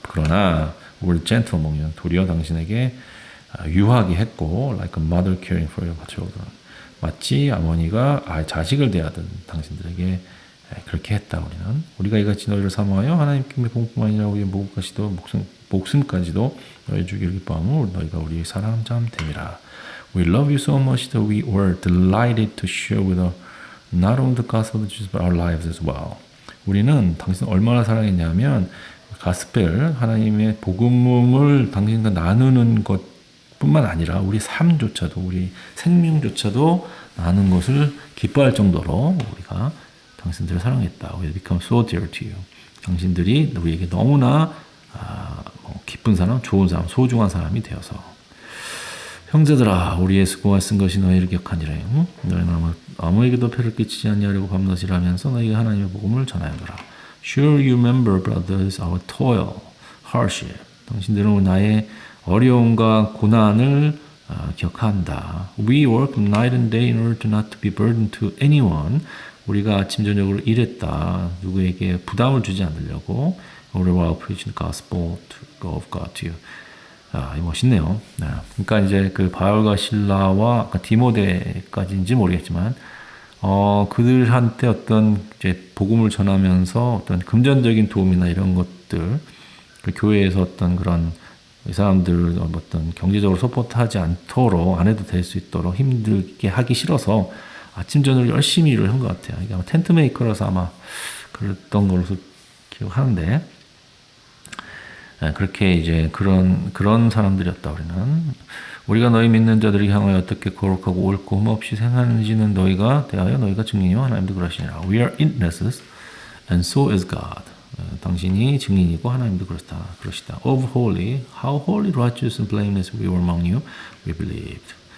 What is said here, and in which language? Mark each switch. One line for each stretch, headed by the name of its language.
English: 그러나 we're gentle among you.
Korean: 도리어 당신에게 유하게 했고,
English: like a mother caring for your children.
Korean: 마치 어머니가 자식을 대하던 당신들에게 그렇게 했다. 우리가 이같이 너희를 사모하여 하나님께 복음뿐만 아니라 우리의 목숨까지도 너희 주기를 기뻐하며 너희가 우리의 사랑하는 자ም 됨이라.
English: We love you so much that we were delighted to share with you not only the gospel of Jesus but our lives as well.
Korean: 우리는 당신을 얼마나 사랑했냐면 가스펠 하나님의 복음을 당신과 나누는 것뿐만 아니라 우리 삶조차도 우리 생명조차도 나누는 것을 기뻐할 정도로 우리가 당신들을 사랑했다.
English: We become so dear to you.
Korean: 당신들이 우리에게 너무나 기쁜 사람, 좋은 사람, 소중한 사람이 되어서. 형제들아, 우리의 수고가 쓴 것이 너희를 기억하니라. 너희는 아무에게도 폐를 끼치지 아니하려고 밤낮 일하면서 너희가 하나님의 복음을 전하여라.
English: Sure you remember, brothers, our toil, hardship.
Korean: 당신들은 나의 어려움과 고난을 기억한다.
English: We work night and day in order to not to be burdened to anyone.
Korean: 우리가 아침 저녁으로 일했다. 누구에게 부담을 주지 않으려고.
English: while preaching the gospel of God to you.
Korean: 이 멋있네요. 그러니까 이제 그 바울과 실라와 아까 디모데까지인지 모르겠지만, 그들한테 어떤 이제 복음을 전하면서 어떤 금전적인 도움이나 이런 것들, 그 교회에서 어떤 그런 이 사람들을 어떤 경제적으로 서포트하지 않도록 안 해도 될 수 있도록 힘들게 하기 싫어서 아침 저녁 열심히 일을 한 것 같아요. 이게 아마 텐트 메이커라서 아마 그랬던 걸로 기억하는데, 그렇게 이제 그런 사람들이었다. 우리가 너희 믿는 자들이 향하여 어떻게 거룩하고 옳고 흠 없이 생하는지는 너희가 대하여 너희가 증인이요 하나님도 그러시니라.
English: We are witnesses, and so is God.
Korean: 당신이 증인이고 하나님도 그러시다.
English: Of holy, how holy, righteous, and blameless we were among you, we believed.